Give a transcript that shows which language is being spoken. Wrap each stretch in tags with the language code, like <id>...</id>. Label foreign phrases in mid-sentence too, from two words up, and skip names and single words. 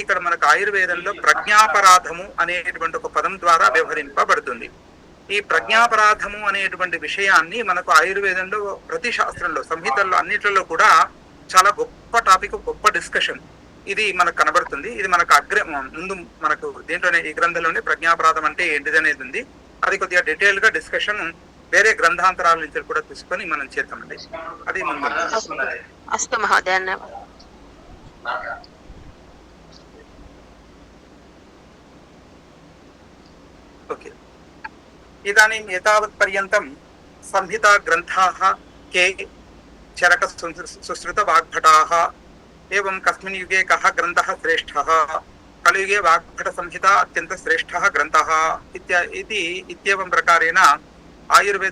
<te>ఇక్కడ మనకు ఆయుర్వేదంలో ప్రజ్ఞాపరాధము అనేటువంటి ఒక పదం ద్వారా వ్యవహరింపబడుతుంది ఈ ప్రజ్ఞాపరాధము అనేటువంటి విషయాన్ని మనకు ఆయుర్వేదంలో ప్రతి శాస్త్రంలో సంహితల్లో అన్నిట్లలో కూడా చాలా గొప్ప టాపిక్ గొప్ప డిస్కషన్ ఇది మనకు కనబడుతుంది ఇది మనకు ముందు మనకు దేంట్లోనే ఈ గ్రంథంలోనే ప్రజ్ఞాపరాధం అంటే ఏంటిది అనేది ఉంది అది కొద్దిగా డీటెయిల్ గా డిస్కషన్ వేరే గ్రంథాంతరాల నుంచి కూడా తీసుకొని మనం చేద్దామండి అది ముందు</te> <sa>अस्तु महोदय ओके इदानीं एतावत् पर्यन्तं संहिता ग्रन्थाः के चरक सुश्रुत वाग्भटाः एवं कस्मिन् युगे कः ग्रन्थः श्रेष्ठः कलियुगे वाग्भट संहिता अत्यन्त श्रेष्ठः ग्रन्थः इत्येवं प्रकारेण आयुर्वेद</sa>